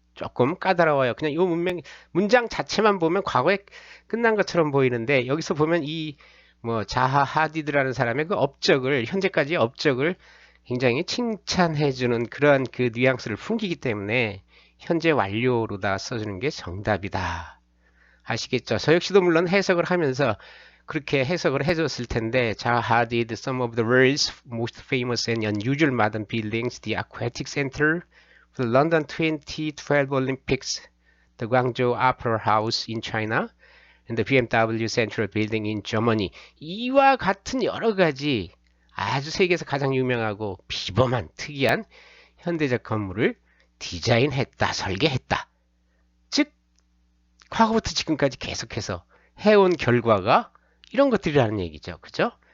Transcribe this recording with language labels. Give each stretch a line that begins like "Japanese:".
Korean: 조금 까다로워요. 그냥 이 문장 자체만 보면 과거에 끝난 것처럼 보이는데 여기서 보면 이 뭐 자하 하디드라는 사람의 그 업적을 현재까지의 업적을 굉장히 칭찬해주는 그러한 그 뉘앙스를 풍기기 때문에 현재 완료로다 써주는 게 정답이다. 아시겠죠? 저 역시도 물론 해석을 하면서 그렇게 해석을 해줬을 텐데 자하
English: did some of the world's most famous and unusual modern buildings, the Aquatic Center, the London 2012 Olympics, the Guangzhou Opera House in China, and the BMW Central Building in Germany.
Korean: 이와 같은 여러 가지 아주 세계에서 가장 유명하고 비범한 특이한 현대적 건물을 디자인했다, 설계했다. 즉, 과거부터 지금까지 계속해서 해온 결과가 이런 것들이라는 얘기죠. 그죠?